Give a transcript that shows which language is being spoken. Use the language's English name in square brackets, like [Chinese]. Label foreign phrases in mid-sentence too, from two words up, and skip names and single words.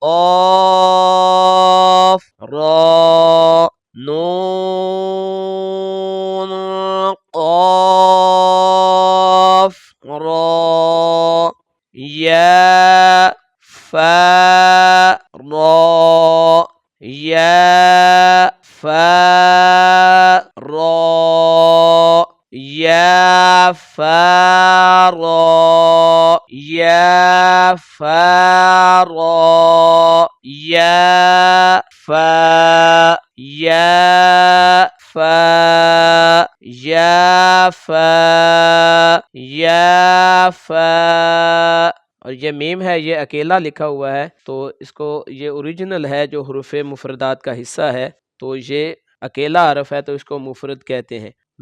[Urdu] قاف را، نون، قاف را، یا فا را، یا فا را، یا فا را، یا فا را، یا فا، یا فا، یا فا، یا فا۔ اور یہ میم ہے، یہ اکیلا لکھا ہوا ہے، تو اس کو، یہ اوریجنل ہے جو حروف مفردات کا حصہ ہے، تو یہ اکیلا حرف ہے تو اس کو مفرد کہتے ہیں۔